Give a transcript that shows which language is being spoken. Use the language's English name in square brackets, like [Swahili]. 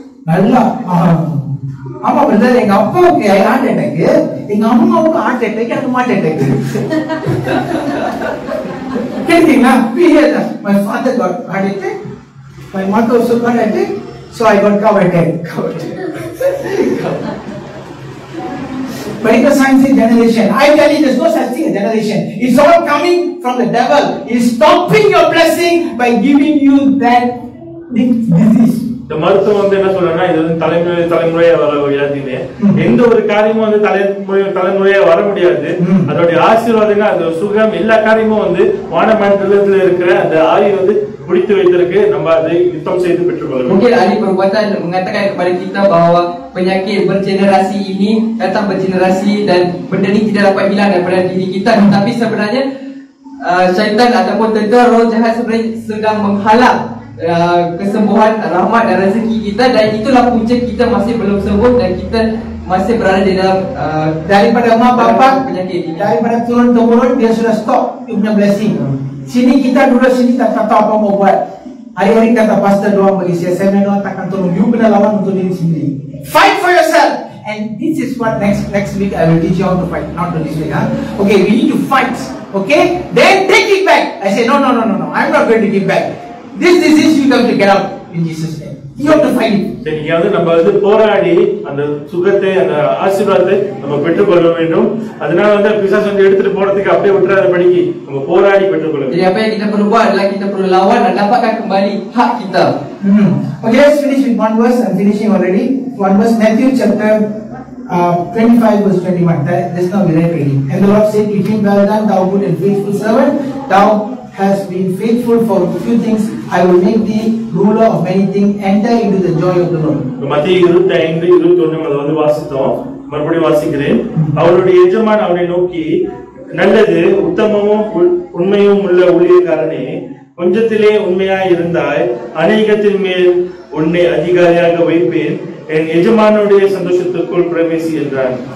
[Tamil] நல்லா ஆமா பிரதர், எங்க அப்பாவுக்கு ஹார்ட் அட்டாக், எங்க அம்மாவுக்கு ஹார்ட் அட்டாக், எனக்கு ஹார்ட் அட்டாக். கேட்டீங்களா? [English] My father got heart attack, my mother also got attack, so I got cow attack. But in the science generation, I tell you, there's no such thing as generation. It's all coming from the devil. He's stopping your blessing by giving you that disease. [Tamil] இந்த மருத்துவம் வந்து என்ன சொல்றேன்னா, இது வந்து தலைமுறையா வர வியாதினே. எந்த ஒரு காரியமும் வந்து தலைமுறையா வர முடியாது. அதோடைய ஆசீர்வாதங்கள், அந்த சுகம், எல்லா காரியமும் வந்து வானமண்டலத்துல இருக்கிற அந்த ஆவி வந்து முடித்து வைத்திருக்கு. நம்ம அதை யுத்தம் செய்து பெற்றுக்கொள்ள. [Malay] Mungkin ahli perubatan mengatakan kepada kita bahawa penyakit bergenerasi ini datang bergenerasi dan benda ini tidak dapat hilang daripada diri kita. Tapi sebenarnya syaitan ataupun tentera roh jahat sebenarnya sedang menghalang kesembuhan, rahmat dan rezeki kita, dan itulah punca kita masih belum sembuh dan kita masih berada di dalam daripada mak bapak penyakit ini. Daripada turun temurun dia sudah stop you punya blessing. Sini kita dulu sini tak tahu apa mau buat. Hari-hari kata pastor doang bagi saya doang takkan turun. You kena lawan untuk diri sendiri. [English] Fight for yourself. And this is what next week I will teach you how to fight. Not this week, huh? Okay, we need to fight. Okay, then take it back. I say no. I'm not going to give back. This disease you have to get out in Jesus' name. You have to fight it. [Tamil] சரி, வந்து நம்ம வந்து போராடி அந்த சுகத்தை, அந்த ஆசீர்வாதத்தை நம்ம பெற்றுக்கொள்ள வேண்டும். அதனால வந்து பிசாசு வந்து எடுத்துட்டு போறதுக்கு அப்படியே விட்டுறாத படிக்கு நம்ம போராடி பெற்றுக்கொள்ள வேண்டும். [Malay] Jadi apa yang kita perlu buat adalah kita perlu lawan dan dapatkan kembali hak kita. [English] Okay, let's finish with one verse. I'm finishing already. One verse, Matthew chapter 25 verse 21. Just now we read already. And the Lord said to him, well done, thou good and faithful servant. Thou has been faithful for a few things, I will make thee ruler of many things. Enter into the joy of the Lord. [Tamil] மத்தேயு 25:21 அது வந்து வாசித்தோம். மறுபடியும் வாசிக்கிறேன். அவருடைய எஜமான் அவனை நோக்கி, நல்லது, உத்தமமும் உண்மையும் உள்ள ஊழியக்காரனே, கொஞ்சத்திலே உண்மையாய் இருந்தாய், அநேகத்தின் மேல் உன்னை அதிகாரியாக வைப்பேன், என் எஜமானுடைய சந்தோஷத்துக்குள் பிரவேசி என்றான்.